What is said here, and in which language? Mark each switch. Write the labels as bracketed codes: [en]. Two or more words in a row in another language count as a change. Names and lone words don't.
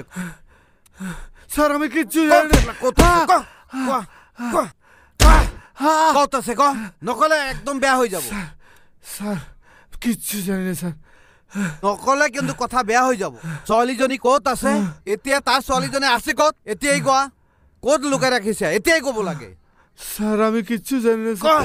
[bn] স্যার আমি কিচ্ছু জানি না [as] কত কত আছে ক নকলে একদম বেয়া [bn] হয়ে যাব স্যার কিচ্ছু জানি না স্যার [as] নকলে কিন্তু কথা বেয়া [bn] হয়ে যাব [as] ছোৱালীজনী কত আছে এতিয়া তাৰ ছোৱালীজনী আছে কত এতিয়াই কোৱা কত লুকাই ৰাখিছে এতিয়াই ক'ব লাগে [bn] স্যার আমি কিচ্ছু জানি না